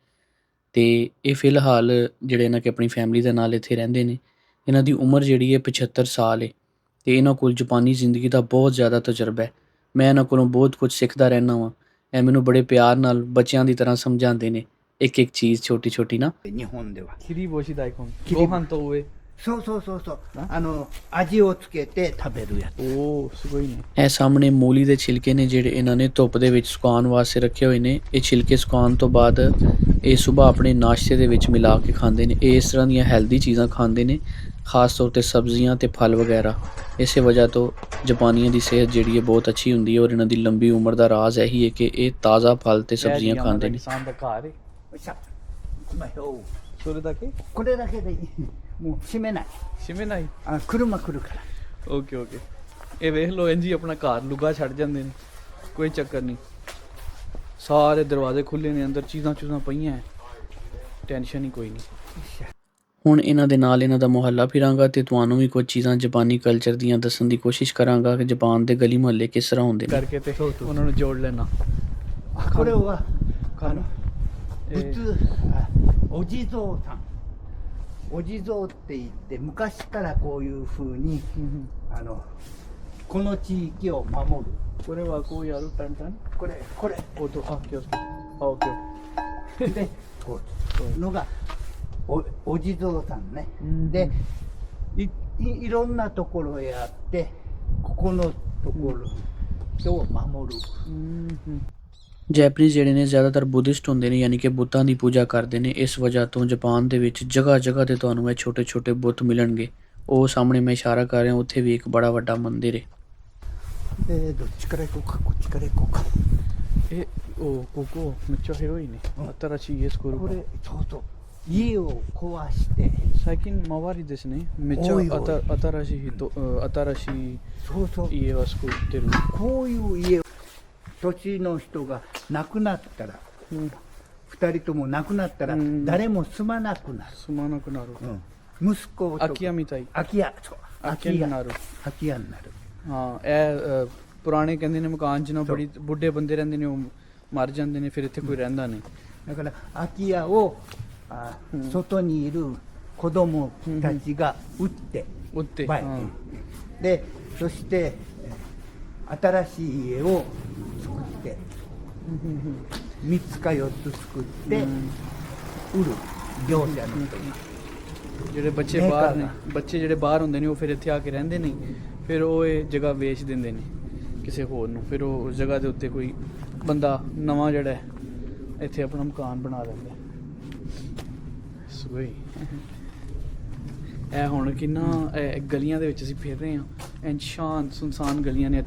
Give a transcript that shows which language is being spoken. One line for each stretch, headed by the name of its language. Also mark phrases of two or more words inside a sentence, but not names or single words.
Punjabi: ਤੇ ਇਹ ਫਿਲਹਾਲ ਜਿਹੜੇ ਨਾ ਕਿ ਆਪਣੀ ਫੈਮਿਲੀ ਦੇ ਨਾਲ ਇੱਥੇ ਰਹਿੰਦੇ ਨੇ। ਇਹਨਾਂ ਦੀ ਉਮਰ ਜਿਹੜੀ ਹੈ 75 ਸਾਲ ਹੈ ਤੇ ਇਹਨਾਂ ਕੋਲ ਜਾਪਾਨੀ ਜ਼ਿੰਦਗੀ ਦਾ ਬਹੁਤ ਜ਼ਿਆਦਾ ਤਜਰਬਾ ਹੈ। ਮੈਂ ਇਹਨਾਂ ਕੋਲੋਂ ਬਹੁਤ ਕੁਝ ਸਿੱਖਦਾ ਰਹਿੰਦਾ ਵਾਂ। ਇਹ ਮੈਨੂੰ ਬੜੇ ਪਿਆਰ ਨਾਲ ਬੱਚਿਆਂ ਦੀ ਤਰ੍ਹਾਂ ਸਮਝਾਉਂਦੇ ਨੇ ਇੱਕ ਇੱਕ ਚੀਜ਼ ਛੋਟੀ ਛੋਟੀ ਨਾ।
Japanese: 日本では切り干し大根切りご飯と上そう味をつけて食べるやつおおすごいね
Punjabi: ਇਹ ਸਾਹਮਣੇ ਮੂਲੀ ਦੇ ਛਿਲਕੇ ਨੇ ਜਿਹੜੇ ਇਹਨਾਂ ਨੇ ਧੁੱਪ ਦੇ ਵਿੱਚ ਸੁਕਾਉਣ ਵਾਸਤੇ ਰੱਖੇ ਹੋਏ ਨੇ। ਇਹ ਛਿਲਕੇ ਸੁਕਾਉਣ ਤੋਂ ਬਾਅਦ ਇਹ ਸਵੇਰ ਆਪਣੇ ਨਾਸ਼ਤੇ ਦੇ ਵਿੱਚ ਮਿਲਾ ਕੇ ਖਾਂਦੇ ਨੇ। ਇਹ ਇਸ ਤਰ੍ਹਾਂ ਦੀਆਂ ਹੈਲਦੀ ਚੀਜ਼ਾਂ ਖਾਂਦੇ ਨੇ, ਖਾਸ ਤੌਰ ਤੇ ਸਬਜ਼ੀਆਂ ਤੇ ਫਲ ਵਗੈਰਾ। ਇਸੇ ਵਜ੍ਹਾ ਤੋਂ ਜਾਪਾਨੀਆਂ ਦੀ ਸਿਹਤ ਜਿਹੜੀ ਹੈ ਬਹੁਤ ਅੱਛੀ ਹੁੰਦੀ ਹੈ ਔਰ ਇਹਨਾਂ ਦੀ ਲੰਬੀ ਉਮਰ ਦਾ ਰਾਜ਼ ਇਹੀ ਹੈ ਕਿ ਇਹ ਤਾਜ਼ਾ ਫਲ ਤੇ ਸਬਜ਼ੀਆਂ ਖਾਂਦੇ ਨੇ। ਕਿਸਾਨ ਦਾ ਘਰ ਹੈ
Japanese: さあ行きましょうそれだけこれだけでいいもう閉めない閉めない車来るから
English: okay okay
Punjabi: ਇਹ ਵੇਖ ਲੋ ਇੰਜੀ ਆਪਣਾ ਘਰ ਲੁਗਾ ਛੱਡ ਜਾਂਦੇ ਨੇ, ਕੋਈ ਚੱਕਰ ਨਹੀਂ। ਸਾਰੇ ਦਰਵਾਜ਼ੇ ਖੁੱਲੇ ਨੇ, ਅੰਦਰ ਚੀਜ਼ਾਂ ਪਈਆਂ ਹੈ, ਟੈਨਸ਼ਨ ਹੀ ਕੋਈ ਨਹੀਂ। ਹੁਣ ਇਹਨਾਂ ਦੇ ਨਾਲ ਇਹਨਾਂ ਦਾ ਮੁਹੱਲਾ ਫਿਰਾਂਗਾ ਤੇ ਤੁਹਾਨੂੰ ਵੀ ਕੁਝ ਚੀਜ਼ਾਂ ਜਾਪਾਨੀ ਕਲਚਰ ਦੀਆਂ ਦੱਸਣ ਦੀ ਕੋਸ਼ਿਸ਼ ਕਰਾਂਗਾ ਕਿ ਜਾਪਾਨ ਦੇ ਗਲੀ ਮੁਹੱਲੇ ਕਿਸ ਤਰ੍ਹਾਂ ਹੁੰਦੇ ਨੇ। ਕਰਕੇ ਤੇ ਉਹਨਾਂ ਨੂੰ ਜੋੜ ਲੈਣਾ।
Japanese: これはかな仏お地蔵さんお地蔵って言って昔からこういう風にこの地域を守るこれはこうやるタンタンこれ音気をつけてオッケーでこうのがお地蔵さんねうんでいろんなところへあってここのところを守る
Punjabi: ਜੈਪਨੀਜ਼ ਜਿਹੜੇ ਨੇ ਜ਼ਿਆਦਾਤਰ ਬੁੱਧਿਸਟ ਹੁੰਦੇ ਨੇ, ਯਾਨੀ ਕਿ ਬੁੱਤਾਂ ਦੀ ਪੂਜਾ ਕਰਦੇ ਨੇ। ਇਸ ਵਜ੍ਹਾ ਤੋਂ ਜਾਪਾਨ ਦੇ ਵਿੱਚ ਜਗ੍ਹਾ ਜਗ੍ਹਾ ਤੇ ਤੁਹਾਨੂੰ ਇਹ ਛੋਟੇ ਛੋਟੇ ਬੁੱਤ ਮਿਲਣਗੇ। ਉਹ ਸਾਹਮਣੇ ਮੈਂ ਇਸ਼ਾਰਾ ਕਰ ਰਿਹਾ ਉੱਥੇ ਵੀ ਇੱਕ ਬੜਾ ਵੱਡਾ ਮੰਦਿਰ ਹੈ।
Japanese: どっちから行こうかこっちから行こうかここめっちゃ広いね。新しい家作るかこれそう家を壊して最近周りですね。めっちゃ多い多い新しい人新しいそう家は作ってる。こういう家土地の人が亡くなったら、2人とも亡くなったら誰も住まなくなる、住まなくなる。息子とか空き家みたい。空き家そう空き家になる。空き家になる
Punjabi: ਹਾਂ ਇਹ ਪੁਰਾਣੇ ਕਹਿੰਦੇ ਨੇ ਮਕਾਨ 'ਚ ਨਾ ਬੜੀ ਬੁੱਢੇ ਬੰਦੇ ਰਹਿੰਦੇ ਨੇ, ਉਹ ਮਰ ਜਾਂਦੇ ਨੇ, ਫਿਰ ਇੱਥੇ ਕੋਈ ਰਹਿੰਦਾ ਨਹੀਂ।
Japanese: だから空き家を外にいる子供たちが売って売ってバイでそして新しい家を作って3つか4つ作って売る業者の人に
Punjabi: ਜਿਹੜੇ ਬੱਚੇ ਬਾਹਰ ਨੇ, ਬੱਚੇ ਜਿਹੜੇ ਬਾਹਰ ਹੁੰਦੇ ਨੇ ਉਹ ਫਿਰ ਇੱਥੇ ਆ ਕੇ ਰਹਿੰਦੇ ਨਹੀਂ, ਫਿਰ ਉਹ ਇਹ ਜਗ੍ਹਾ ਵੇਚ ਦਿੰਦੇ ਨੇ ਕਿਸੇ ਹੋਰ ਨੂੰ। ਫਿਰ ਉਹ ਉਸ ਜਗ੍ਹਾ ਦੇ ਉੱਤੇ ਕੋਈ ਬੰਦਾ ਨਵਾਂ ਜਿਹੜਾ ਹੈ ਇੱਥੇ ਆਪਣਾ ਮਕਾਨ ਬਣਾ ਲੈਂਦਾ। ਸੋਈ ਇਹ ਹੁਣ ਕਿੰਨਾ ਗਲੀਆਂ ਦੇ ਵਿੱਚ ਅਸੀਂ ਫਿਰ ਰਹੇ ਹਾਂ, ਐਨ ਸ਼ਾਂਤ ਸੁਨਸਾਨ ਗਲੀਆਂ ਨੇ।